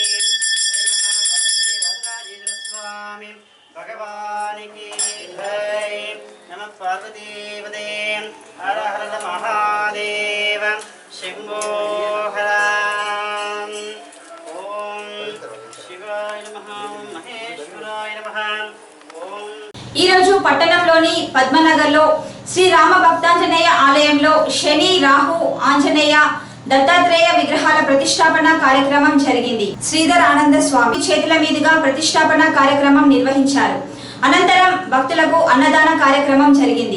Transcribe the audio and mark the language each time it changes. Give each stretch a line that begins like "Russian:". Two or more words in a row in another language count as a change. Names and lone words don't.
Hindi: श्री महापार्वती राजराजेश्वर स्वामी भगवान की जय।
Sanskrit: नमः पार्वतीपते हर हर महादेव शंभो हर। ओम शिवाय नमः, ओम महेश्वराय नमः, ओम।
Telugu: ఈ రోజు పట్టణంలోని పద్మనగర్లో శ్రీ రామ భక్తాంజనేయ ఆలయంలో శని, రాహు, ఆంజనేయ, దత్తాత్రేయ విగ్రహాల ప్రతిష్టాపన కార్యక్రమం జరిగింది. శ్రీధర్ ఆనంద స్వామి చేతుల మీదుగా ప్రతిష్టాపన కార్యక్రమం నిర్వహించారు. అనంతరం భక్తులకు అన్నదాన కార్యక్రమం జరిగింది.